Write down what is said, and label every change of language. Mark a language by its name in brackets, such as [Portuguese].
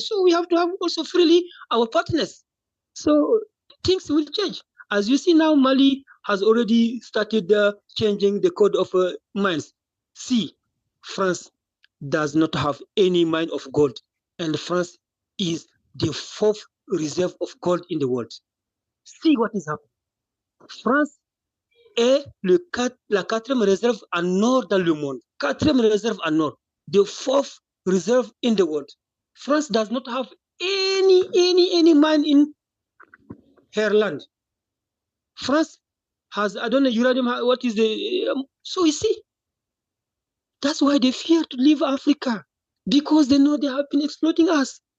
[English] So we have to have also freely our partners. So things will change. As you see now, Mali has already started changing the code of mines. See, France does not have any mine of gold, and France is the fourth reserve of gold in the world. See what is happening. [French] France est la quatrième réserve en or dans le monde. Quatrième réserve en or. [English] The fourth reserve in the world. France does not have any mine in her land. France has, I don't know, uranium, what is the, so you see, that's why they fear to leave Africa, because they know they have been exploiting us.